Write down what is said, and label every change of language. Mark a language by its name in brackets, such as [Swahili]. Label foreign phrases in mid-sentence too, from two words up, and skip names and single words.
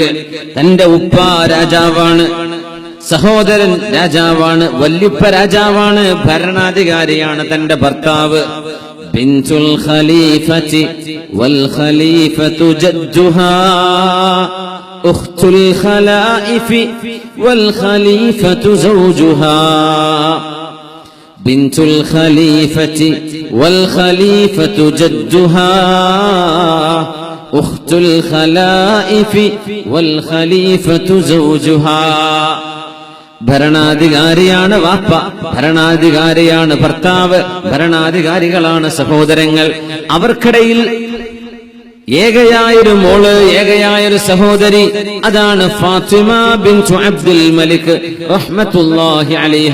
[Malayalam] തന്റെ ഉപ്പ രാജാവാണ്, സഹോദരൻ രാജാവാണ്, വല്യുപ്പ രാജാവാണ്, ഭരണാധികാരിയാണ് തന്റെ ഭർത്താവ്. [Arabic] بنت الخليفة والخليفة جدها أخت الخلائف والخليفة زوجها. بنت الخليفة والخليفة جدها أخت الخلائف والخليفة زوجها. [Malayalam] ഭരണാധികാരിയാണ് വാപ്പ, ഭരണാധികാരിയാണ് ഭർത്താവ്, ഭരണാധികാരികളാണ് സഹോദരങ്ങൾ. അവർക്കിടയിൽ ഏകയായൊരു മോള്, ഏകയായൊരു സഹോദരി, അതാണ് ഫാത്തിമ ബിൻതു അബ്ദുൽ മലിക് [Arabic] رحمة الله عليها.